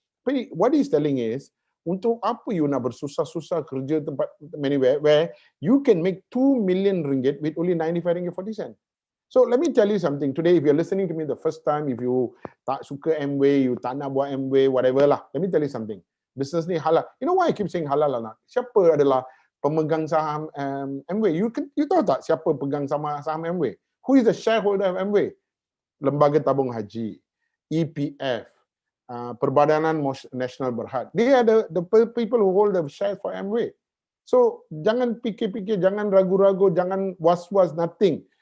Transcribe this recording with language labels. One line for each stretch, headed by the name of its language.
English: But what he's telling is,
Malay: untuk apa you nak bersusah-susah kerja tempat
English: anywhere where you can make 2 million ringgit with only 95 ringgit 40 cent? So let me tell you something. Today, if you're listening to me the first time, if you
Malay: tak suka Amway, you tak nak buat Amway,
English: whatever lah, let me tell you something.
Malay: Business ni halal.
English: You know why I keep saying halal lah?
Malay: Siapa adalah pemegang saham Amway? You tahu tak siapa pegang saham Amway?
English: Who is the shareholder of Amway? Lembaga Tabung Haji, EPF, Perbadanan Nasional Berhad. They are the people who hold the shares for Amway. So
Malay: jangan fikir-fikir, jangan ragu-ragu, jangan was-was,
English: nothing.